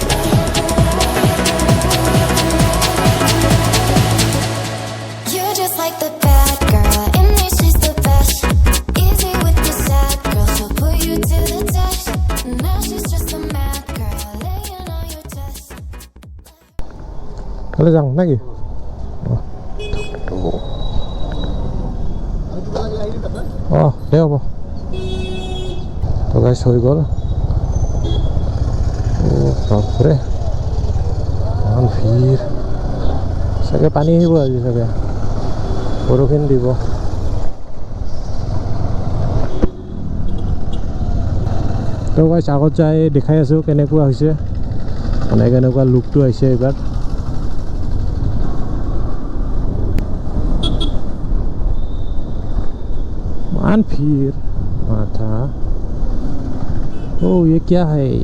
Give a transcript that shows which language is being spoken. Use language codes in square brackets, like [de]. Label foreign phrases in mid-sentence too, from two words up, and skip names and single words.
[en] You're just like the bad girl, and this is the best. Easy with the sad girl, she'll put you to the test. Now she's just a mad girl, laying on your chest. [as] কালি যাওঁ নেকি অঁ দে হ'ব তো গাইছ হৈ গ'ল বাপৰে ইমান ভিৰ চাগে পানী আহিব আজি চাগে বৰষুণ দিব তো গাইছ আগত যাই দেখাই আছোঁ কেনেকুৱা হৈছে মানে কেনেকুৱা লুকটো আহিছে এইবাৰ [hi] मान फिर माथा ओ ये क्या है